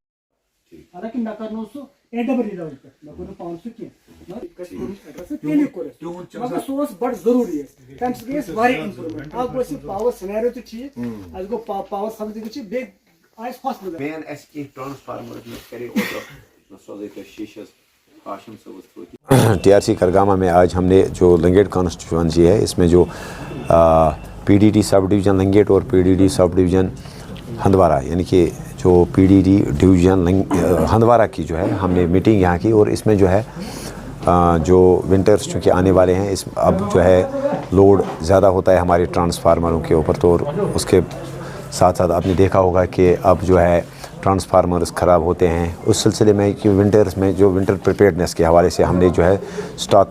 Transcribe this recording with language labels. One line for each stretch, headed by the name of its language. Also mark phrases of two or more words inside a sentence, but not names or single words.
Kashmiri: حالانکہ مےٚ کرنو سُہ AWE لیول پٮ۪ٹھ مےٚ کوٚر نہٕ پانہٕ سُہ کینٛہہ تیٚلہِ کوٚرُس مگر سُہ اوس بڑٕ ضروٗری اَسہِ تَمہِ سۭتۍ گٔے اَسہِ واریاہ اِمپروٗمٮ۪نٛٹ اکھ گوٚو اَسہِ
English: power scenario
Kashmiri: تہِ ٹھیٖک اَسہِ گوٚو
English: power subsidy
Kashmiri: تہِ ٹھیٖک بیٚیہِ آیہِ اَسہِ ہاسپِٹل مین اَسہِ کینٛہہ ٹرانسفارمر مےٚ کرے اوترٕ سوزے تۄہہِ شیٖشس ہاشم صٲبس
Urdu: TRC کرگامہ میں آج ہم نے جو لنگیٹ کانسٹیچوئنسی ہے اس میں جو PDD
English: sub division
Urdu: لنگیٹ اور PDD
English: sub division
Urdu: ہندوارہ یعنی کہ جو PDD ڈویژن ہندوارہ کی جو ہے ہم نے میٹنگ یہاں کی اور اس میں جو ہے جو ونٹرس چونکہ آنے والے ہیں اس اب جو ہے لوڈ زیادہ ہوتا ہے ہمارے ٹرانسفارمروں کے اوپر تو اس کے ساتھ ساتھ آپ نے دیکھا ہوگا کہ اب جو ہے ٹرانسفارمرز خراب ہوتے ہیں اس سلسلے میں کہ ونٹرز میں جو
English: winter preparedness
Urdu: کے حوالے سے ہم نے جو ہے سٹاک